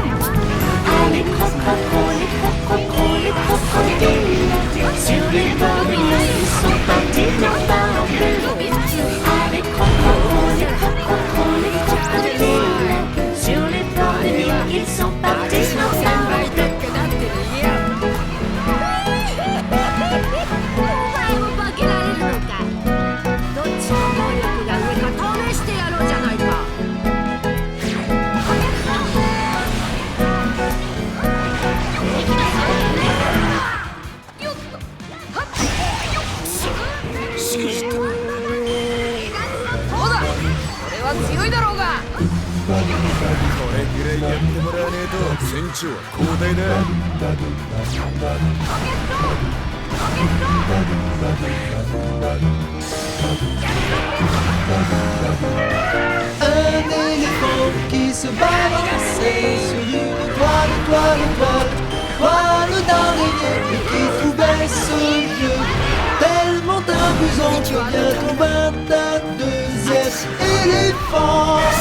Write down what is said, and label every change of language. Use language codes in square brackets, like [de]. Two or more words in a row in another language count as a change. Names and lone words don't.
[fr] Ah, les crocodiles, les crocodiles. Sur les bords du Nil, ils sont partis, n'en parlons plus. Ah, les crocodiles, les crocodiles. Sur les bords du Nil, ils sont partis, n'en parlons plus. [ja] お前も化けられるのかどっちの能力が上か試してやろうじゃないか そうだ俺は強いだろうがこれぐらいやってもらわねえと船長は交代だ。 [fr] Un éléphant qui se balançait sur une toile d'araignée et qui trouvait ce jeu tellement amusant que bientôt vint un deuxième éléphant.